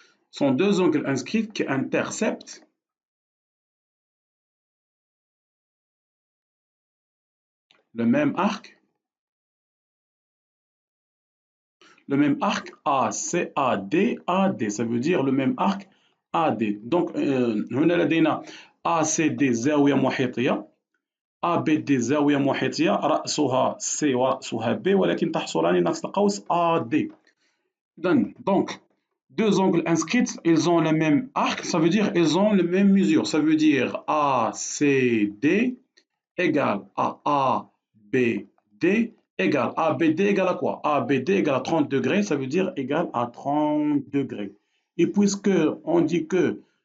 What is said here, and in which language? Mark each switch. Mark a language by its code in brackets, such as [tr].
[fr] Sont deux angles inscrits qui interceptent le même arc. Le même arc AD. Ça veut dire le même arc AD. [ar] Donc, هنا لدينا ACD زاوية محيطية. ABD زاوية محيطية رأسها C ورأسها B ولكن تحصلان نفس القوس AD. [fr] Donc, deux angles inscrits, ils ont le même arc, ça veut dire ils ont la même mesure. Ça veut dire ACD égale à ABD égale ABD égale à quoi? ABD égale à 30 degrés, ça veut dire égale à 30 degrés. Et puisque on dit que